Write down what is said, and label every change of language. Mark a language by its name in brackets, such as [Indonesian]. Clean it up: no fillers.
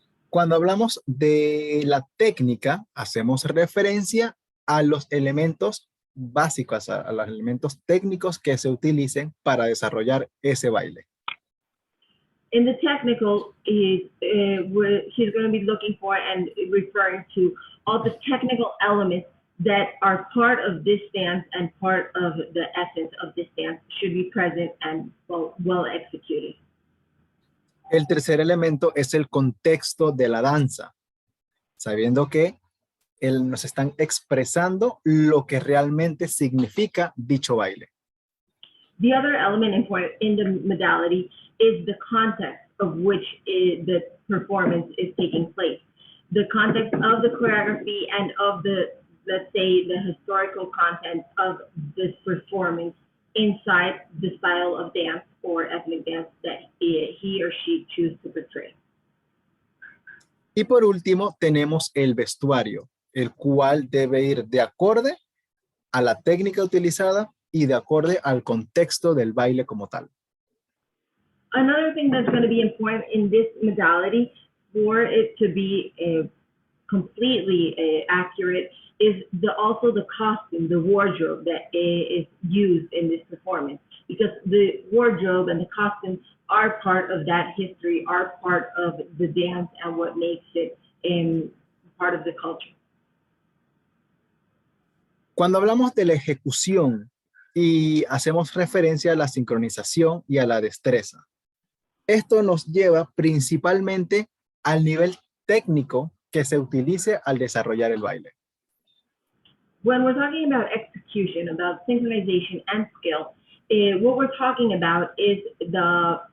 [Spanish] Cuando hablamos de la técnica, hacemos referencia a los elementos básicos, a los elementos técnicos que se utilicen para desarrollar ese baile. [English] In the technical, he's going to be looking for and referring to all the technical elements that are part of this dance and part of the essence of this dance should be present and well executed. [Spanish] El tercer elemento es el contexto de la danza, sabiendo que nos están expresando lo que realmente significa dicho baile. [English] The other element important in the modality is the context of which the performance is taking place. The context of the choreography and of let's say, the historical content of this performance inside the style of dance or ethnic dance that he or she choose to portray. [Spanish] Y por último, tenemos el vestuario, el cual debe ir de acorde a la técnica utilizada y de acorde al contexto del baile como tal. [English] Another thing that's going to be important in this modality for it to be completely accurate is also the costume, the wardrobe that is used in this performance, because the wardrobe and the costume are part of that history, are part of the dance and what makes it part of the culture. [Spanish] Cuando hablamos de la ejecución y hacemos referencia a la sincronización y a la destreza, esto nos lleva principalmente al nivel técnico que se utilice al desarrollar el baile. [English] When we're talking about execution, about synchronization and skill, what we're talking about is the